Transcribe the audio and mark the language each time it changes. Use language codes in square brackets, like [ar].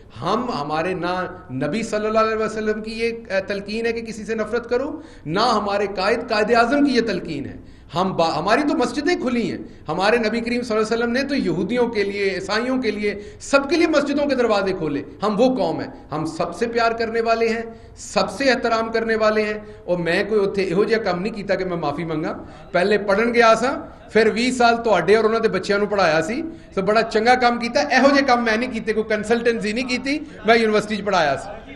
[ur] ہمارے نہ نبی صلی اللہ علیہ وسلم کی یہ تلقین ہے کہ کسی سے نفرت کرو، نہ ہمارے قائد اعظم کی یہ تلقین ہے. ہماری تو مسجدیں کھلی ہیں. ہمارے نبی کریم صلی اللہ علیہ وسلم نے تو یہودیوں کے لیے، عیسائیوں کے لیے، سب کے لیے مسجدوں کے دروازے کھولے. ہم وہ قوم ہیں، ہم سب سے پیار کرنے والے ہیں، سب سے احترام کرنے والے ہیں. [pa] اور میں کوئی اتنے یہو جہا کام نہیں کیتا کہ میں معافی منگا. پہلے پڑھن گیا سا، پھر 20 سال تواڈے اور انہاں دے بچیاں نوں پڑھایا سی، تو بڑا چنگا کام کیتا. یہو جہے کام میں نہیں کیتے، کوئی کنسلٹنسی نہیں کیتی، میں یونیورسٹی چ پڑھایا سی.